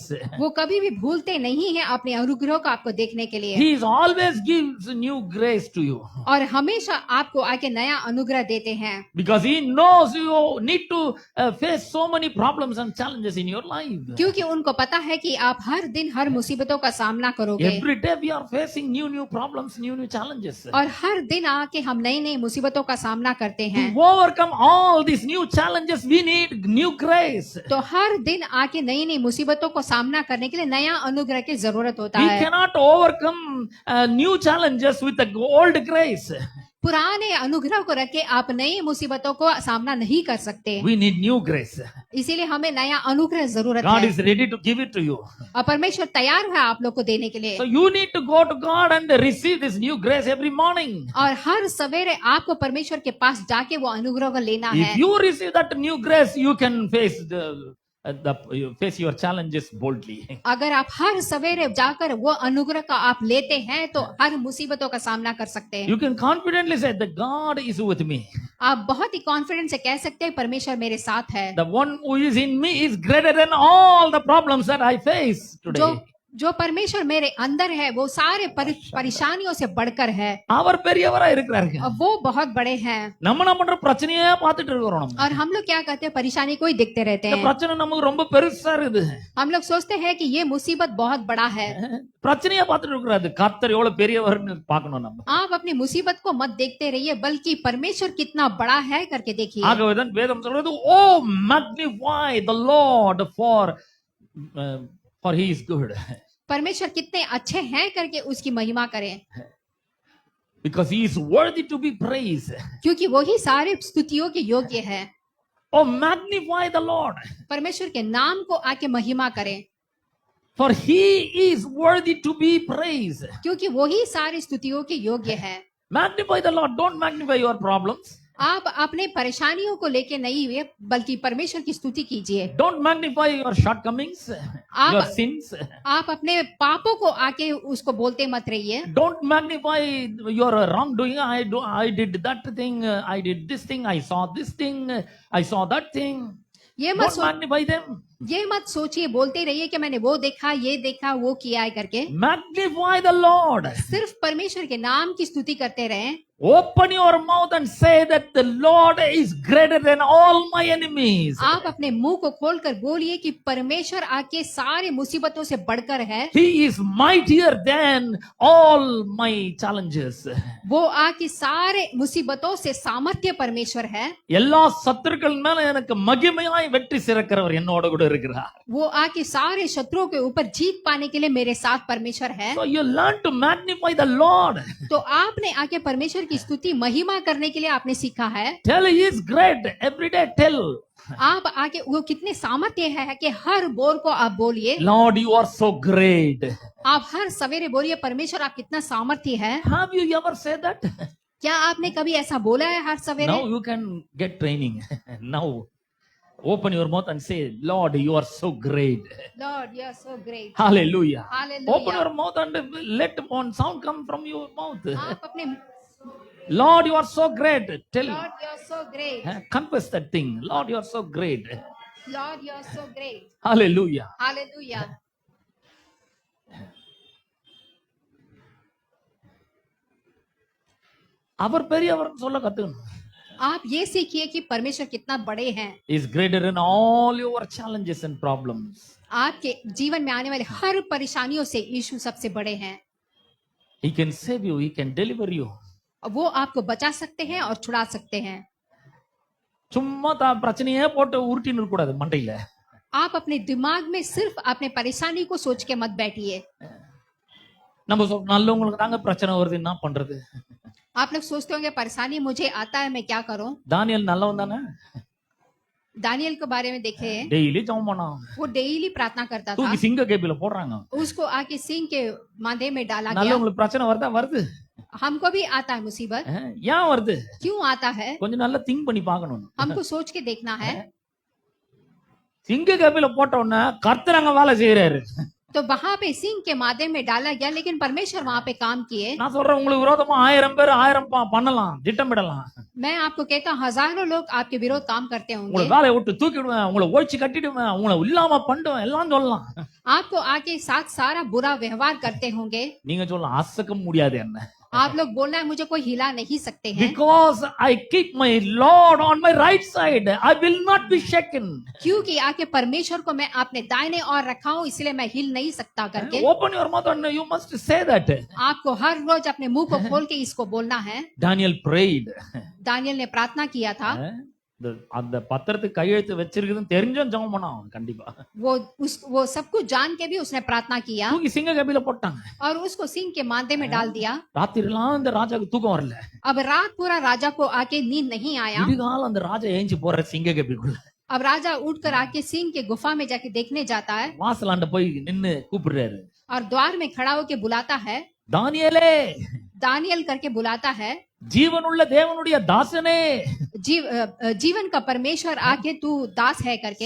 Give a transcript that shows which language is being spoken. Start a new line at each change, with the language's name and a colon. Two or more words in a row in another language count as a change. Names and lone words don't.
Hindi: वो कभी भी भूलते नहीं है अपने अनुग्रह को आपको देखने के लिए,
English: He is always gives new grace to you.
Hindi: और हमेशा आपको आके नया अनुग्रह देते हैं,
English: Because He knows you need to face so many problems and challenges in your life.
Hindi: क्योंकि उनको पता है कि आप हर दिन हर मुसीबतों का सामना करोगे,
English: Every day we are facing new problems, new challenges.
Hindi: और हर दिन आके हम नई नई मुसीबतों का सामना करते हैं।
English: To overcome all these new challenges, we need new grace.
Hindi: तो हर दिन आके नई नई मुसीबतों को सामना करने के लिए नया अनुग्रह की जरूरत होता
English: We
Hindi: है।
English: cannot overcome new challenges with the old grace.
Hindi: पुराने अनुग्रह को रख के आप नई मुसीबतों को सामना नहीं कर सकते,
English: We need new grace.
Hindi: इसीलिए हमें नया अनुग्रह जरूरत
English: God
Hindi: है,
English: is ready to give it to you.
Hindi: और परमेश्वर तैयार है आप लोग को देने के लिए।
English: So you need to go to God and receive this new grace every morning.
Hindi: और हर सवेरे आपको परमेश्वर के पास जाके वो अनुग्रह को लेना है।
English: If you receive that new grace, you can face face your challenges boldly.
Hindi: अगर आप हर सवेरे जाकर वो अनुग्रह का आप लेते हैं तो हर मुसीबतों का सामना कर सकते हैं।
English: You can confidently say that God is with me.
Hindi: आप बहुत ही कॉन्फिडेंस से कह सकते हैं परमेश्वर मेरे साथ है।
English: The one who is in me is greater than all the problems that I face today.
Hindi: जो परमेश्वर मेरे अंदर है वो सारे परेशानियों से बढ़कर है,
Tamil: அவர் பெரியவரா இருக்கிறாரு.
Hindi: और वो बहुत बड़े हैं।
Tamil: நம்ம என்ன பண்ற? பிரச்சனையே பார்த்துட்டு இருக்கிறோம் நம்ம.
Hindi: और हम लोग क्या करते हैं? परेशानी को ही देखते रहते
Tamil: இந்த
Hindi: हैं।
Tamil: பிரச்சனை நமக்கு ரொம்ப பெருசா இருக்குது.
Hindi: हम लोग सोचते हैं कि ये मुसीबत बहुत बड़ा है।
Tamil: பிரச்சனையே பார்த்துட்டு இருக்கிறாரு. கர்த்தர் எவ்வளவு பெரியவர்னு பார்க்கணும் நம்ம.
Hindi: आप अपनी मुसीबत को मत देखते रहिए, बल्कि परमेश्वर कितना बड़ा है करके देखिए।
Tamil: ஆகவேதான் வேதம் சொல்றது, ஓ
English: magnify the Lord for he is good.
Hindi: परमेश्वर कितने अच्छे हैं करके उसकी महिमा करें,
English: Because he is worthy to be praised.
Hindi: क्योंकि वही सारे स्तुतियों के योग्य है।
English: Oh magnify the Lord,
Hindi: परमेश्वर के नाम को आके महिमा करें,
English: for he is worthy to be praised.
Hindi: क्योंकि वही सारी स्तुतियों के योग्य है।
English: Magnify the Lord, don't magnify your problems.
Hindi: आप अपने परेशानियों को लेके नहीं हुए, बल्कि परमेश्वर की स्तुति कीजिए।
English: Don't magnify your shortcomings, your sins.
Hindi: आप अपने पापों को आके उसको बोलते मत रहिए।
English: Don't magnify your wrongdoing. I did that thing, I did this thing, I saw this thing, I saw that thing.
Hindi: ये मत
English: Don't magnify them.
Hindi: ये मत सोचिए, बोलते रहिए कि मैंने वो देखा, ये देखा, वो किया है करके।
English: Magnify the Lord.
Hindi: सिर्फ परमेश्वर के नाम की स्तुति करते रहें।
English: Open your mouth and say that the Lord is greater than all my enemies.
Hindi: आप अपने मुंह को खोलकर बोलिए कि परमेश्वर आके सारे मुसीबतों से बढ़कर है,
English: He is mightier than all my challenges.
Hindi: वो आके सारे मुसीबतों से सामर्थ्य परमेश्वर है,
Tamil: எல்லா சத்துருக்கள் மேல எனக்கு மகிமையாய் வெற்றி சிறக்கிறவர் என்னோட கூட இருக்கிறார்.
Hindi: वो आके सारे शत्रुओं के ऊपर जीत पाने के लिए मेरे साथ परमेश्वर है।
English: So you learn to magnify the Lord.
Hindi: तो आपने आके परमेश्वर की स्तुति महिमा करने के लिए आपने सीखा है।
English: Tell He is great every day. Tell
Hindi: आप आके वो कितने सामर्थ्य है कि हर बोल को आप बोलिए,
English: Lord, you are so great.
Hindi: आप हर सवेरे बोलिए परमेश्वर आप कितना सामर्थ्य है।
English: Have you ever said that?
Hindi: क्या आपने कभी ऐसा बोला है हर सवेरे?
English: Now you can get training. Now open your mouth and say, Lord, you are so great. Lord, you are so great. Hallelujah. Hallelujah. Open your mouth and let one sound come from your mouth.
Hindi: आप अपने
English: Lord, you are so great. Tell, Lord, you are so great. confess that thing. Lord, you are so great. Lord, you are so great. Hallelujah. Hallelujah.
Tamil: அவர் பெரியவர் சொல்ல கத்துக்கணும்.
Hindi: आप ये सीखिए कि परमेश्वर कितना बड़े हैं।
English: Is greater in all your challenges and problems.
Hindi: आपके जीवन में आने वाले हर परेशानियों से यीशु सबसे बड़े हैं।
English: He can save you. He can deliver you.
Hindi: वो आपको बचा सकते हैं और छुड़ा सकते हैं।
Tamil: சும்மா பிரச்சனையே போட்டு உருட்டின்னு இருக்க கூடாது மண்டையில.
Hindi: आप अपने दिमाग में सिर्फ अपने परेशानी को सोच के मत बैठिए।
Tamil: நம்ம நல்லவங்களுக்கு தாங்க பிரச்சனை வருது, என்ன பண்றது?
Hindi: आप लोग सोचते होंगे परेशानी मुझे आता है, मैं क्या करूं?
Tamil: தானியேல் நல்லவன் தானே?
Hindi: दानियल के बारे में देखे,
Tamil: டெய்லி ஜெபம் பண்ணான்.
Hindi: वो डेली प्रार्थना करता था।
Tamil: தூக்கி சிங்க கேபில போடுறாங்க.
Hindi: उसको आके सिंह के मांदे में डाला गया।
Tamil: நல்லவங்களுக்கு பிரச்சனை வருதா? வருது.
Hindi: हमको भी आता है मुसीबत।
Tamil: ஏன் வருது?
Hindi: क्यों आता है?
Tamil: கொஞ்சம் நல்லா திங்க் பண்ணி பார்க்கணும்.
Hindi: हमको सोच के देखना है।
Tamil: சிங்க கேபில போட்ட உடனே கர்த்தர் அங்க வேலை செய்யறாரு.
Hindi: तो वहां पे सिंह के मादे में डाला गया, लेकिन परमेश्वर वहां पे काम किए।
Tamil: நான் சொல்றேன், உங்களுக்கு விரோதமா 1000 பேர் 1000 பண்ணலாம், திட்டமிடலாம்.
Hindi: मैं आपको कहता हूँ हजारों लोग आपके विरोध काम करते
Tamil: உங்களை
Hindi: होंगे।
Tamil: வேலையை விட்டு தூக்கிடுவேன், உங்களை ஒழிச்சு கட்டிடுவேன், உங்களை இல்லாம பண்ணுவேன், எல்லாம் சொல்லலாம்.
Hindi: आपको आके साथ सारा बुरा व्यवहार करते होंगे।
Tamil: நீங்க சொல்லலாம், அசக்க முடியாது என்ன.
Hindi: आप लोग बोलना है मुझे कोई हिला नहीं सकते हैं,
English: Because I keep my Lord on my right side, I will not be shaken.
Hindi: क्योंकि आके परमेश्वर को मैं अपने दाहिने और रखा हूँ, इसलिए मैं हिल नहीं सकता करके।
English: Open your mouth and you must say that.
Hindi: आपको हर रोज अपने मुंह को खोल के इसको बोलना है।
English: Daniel prayed.
Hindi: दानियल ने प्रार्थना किया था।
Tamil: அந்த பத்திரத்துக்கு கையெழுத்து வச்சிருக்குதுன்னு தெரிஞ்சும் ஜெபம் பண்ணான் கண்டிப்பா.
Hindi: वो सब कुछ जान के भी उसने प्रार्थना किया
Tamil: தூக்கி சிங்க கபில போட்டாங்க.
Hindi: और उसको सिंह के मांदे में डाल दिया।
Tamil: ராத்திரிலாம் அந்த ராஜாக்கு தூக்கம் வரல.
Hindi: अब रात पूरा राजा को आके नींद नहीं आया।
Tamil: விடிகால அந்த ராஜா ஏஞ்சி போற சிங்க கபிக்குள்ள.
Hindi: अब राजा उठकर आके सिंह के गुफा में जाके देखने जाता है
Tamil: வாசலாண்ட போய் நின்னு கூப்பிடுறாரு.
Hindi: और द्वार में खड़ा होके बुलाता है,
Tamil: தானியேலே,
Hindi: दानियल करके बुलाता है,
Tamil: ஜீவனுள்ள தேவனுடைய தாசனே.
Hindi: जीवन का परमेश्वर आके तू दास है करके।